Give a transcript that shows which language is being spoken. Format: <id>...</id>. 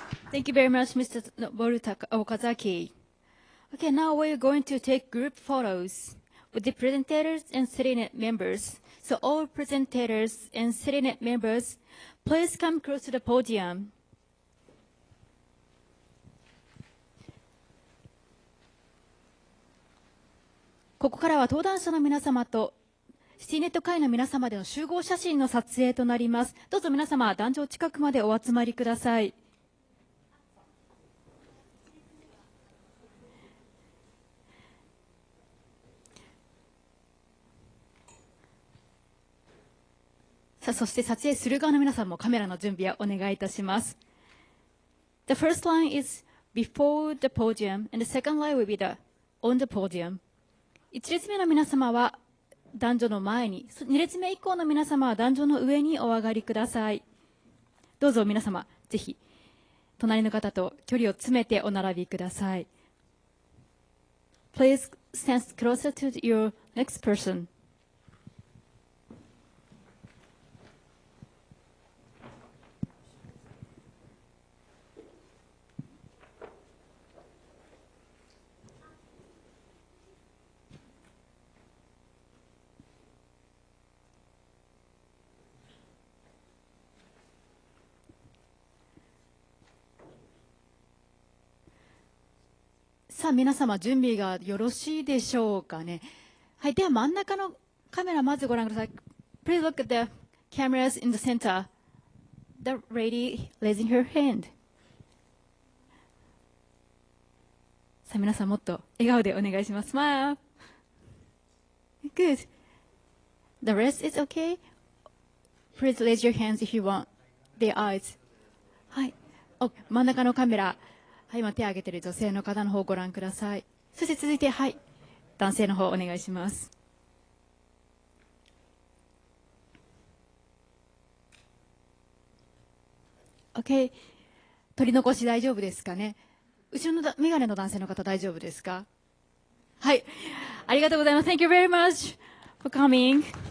<en>Thank you very much, Mr. Noboru Okazaki. Okay, now we're going to take group photos with the presentators and CITYNET members. So all presentators and CITYNET members, please come close to the podium.</en> <ja>「ここからは登壇者の皆様とシティネット会の皆様での集合写真の撮影となります。どうぞ皆様、壇上近くまでお集まりください。さあ、そして撮影する側の皆さんもカメラの準備をお願いいたします。</ja> <en>The first line is before the podium, and the second line will be on the podium.</en> <ja>1列目の皆様は壇上の前に、2列目以降の皆様は壇上の上にお上がりください。どうぞ皆様、ぜひ隣の方と距離を詰めてお並びください。</ja> <en>Please stand closer to your next person.</en> <ja>「さあ皆様準備がよろしいでしょうかね。はい、では真ん中のカメラまずご覧ください。</ja> <en>Please look at the cameras in the center. The lady raising her hand.</en> <ja>さあ皆さんもっと笑顔でお願いします。</ja> <en>Smile. Good. The rest is okay. Please raise your hands if you want their eyes.</en> <ja>はい。真ん中のカメラ。はい、今手を挙げている女性の方の方をご覧ください。そして続いて、はい、男性の方お願いします。</ja> <en>OK。</en> <ja>取り残し大丈夫ですかね。後ろの眼鏡の男性の方大丈夫ですか。はい。ありがとうございます。</ja> <en>Thank you very much for coming.</en>